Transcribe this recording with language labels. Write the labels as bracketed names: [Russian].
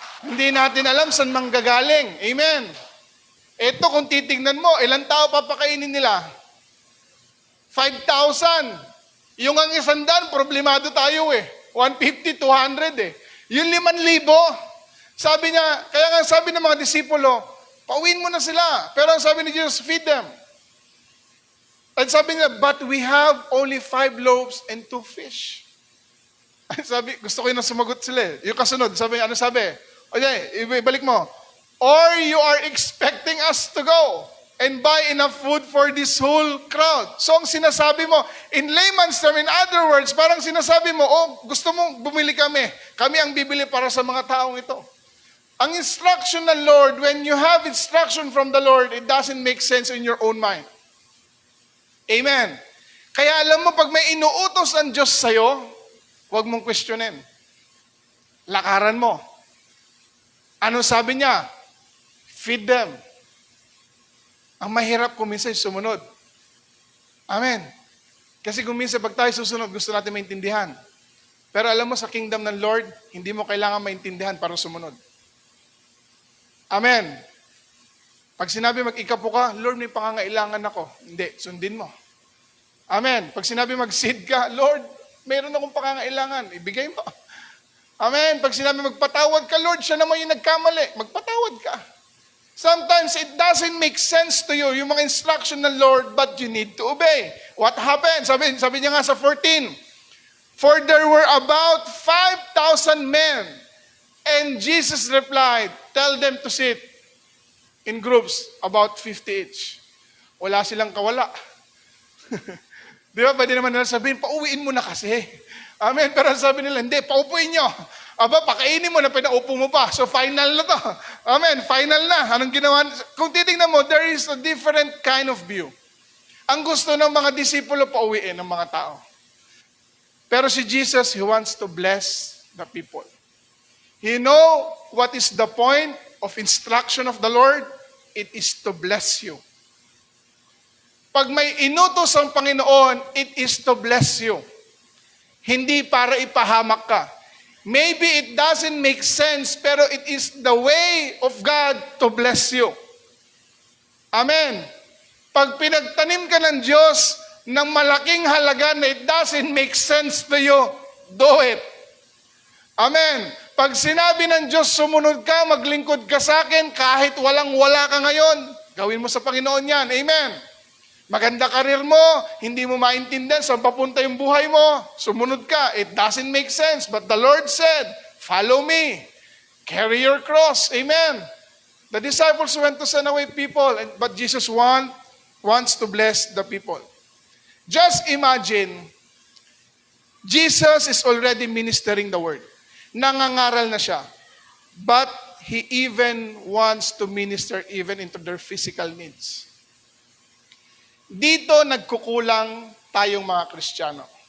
[Filipino] Hindi natin alam saan manggagaling. Amen. Ito kung titignan mo, ilang tao papakainin nila? [English] 5,000. [Filipino] Yung ang 100, problemado tayo 150, 200 Yung 5,000, sabi niya, kaya nga sabi ng mga disipulo, pauwiin mo na sila. Pero ang sabi ni Jesus, [English] feed them. [Filipino] At sabi niya, [English] but we have only 5 loaves and 2 fish. [Filipino] Sabi, gusto ko yun na sumagot sila eh. Yung kasunod, sabi, ano sabi? Okay, ibalik mo. [English] Or you are expecting us to go and buy enough food for this whole crowd. [Filipino] So ang sinasabi mo, [English] in layman's term, in other words, [Filipino] parang sinasabi mo, oh, gusto mong bumili kami. Kami ang bibili para sa mga taong ito. Ang instruction ng Lord, [English] when you have instruction from the Lord, it doesn't make sense in your own mind. [Filipino] Amen. Kaya alam mo, pag may inuutos ang Diyos sa'yo, huwag mong questionin. Lakaran mo. Ano sabi niya? [English] Feed them. [Filipino] Ang mahirap kung minsan sumunod. Amen. Kasi kung minsan pag tayo susunod, gusto natin maintindihan. Pero alam mo, sa kingdom ng Lord, hindi mo kailangan maintindihan para sumunod. Amen. Pag sinabi mag-ikapo ka, Lord, may pangangailangan ako. Hindi, sundin mo. Amen. Pag sinabi mag-seed ka, Lord, mayroon akong pangangailangan. Ibigay mo. Amen. Pag sinabi magpatawad ka, Lord, siya naman yung nagkamali. Magpatawad ka. [English] Sometimes it doesn't make sense to you, [Filipino] yung mga instruction ng Lord, [English] but you need to obey. What happened? [Filipino] Sabi niya nga sa 14, [English] for there were about 5,000 men. And Jesus replied, tell them to sit in groups, about 50 each. [Filipino] Wala silang kawala. Di ba? Pwede naman nila sabihin, pauwiin mo na kasi. Amen. Pero sabi nila, hindi, paupuin nyo. Aba, pakainin mo na pinaupo mo pa. So final na to. Amen. Final na. Anong ginawa? Kung titingnan mo, there is a different kind of view. Ang gusto ng mga disipulo, pauwiin ng mga tao. Pero si Jesus, [English] He wants to bless the people. You know what is the point of instruction of the Lord? It is to bless you. [Filipino] Pag may inutos ang Panginoon, [English] it is to bless you. [Filipino] Hindi para ipahamak ka. [English] Maybe it doesn't make sense, [Filipino] pero [English] it is the way of God to bless you. Amen. [Filipino] Pag pinagtanim ka ng Diyos ng malaking halaga na [English] it doesn't make sense to you, do it. [Filipino] Amen. Pag sinabi ng Diyos, sumunod ka, maglingkod ka sa akin, kahit walang-wala ka ngayon, gawin mo sa Panginoon yan. Amen. Maganda karir mo, hindi mo maintindihan saan papunta yung buhay mo, sumunod ka. [English] It doesn't make sense, but the Lord said, follow me. Carry your cross. Amen. The disciples went to send away people, but Jesus wants to bless the people. Just imagine, Jesus is already ministering the word. [Filipino] Nangangaral na siya. [English] But He even wants to minister even into their physical needs. [Filipino] Dito nagkukulang tayong mga Kristiyano.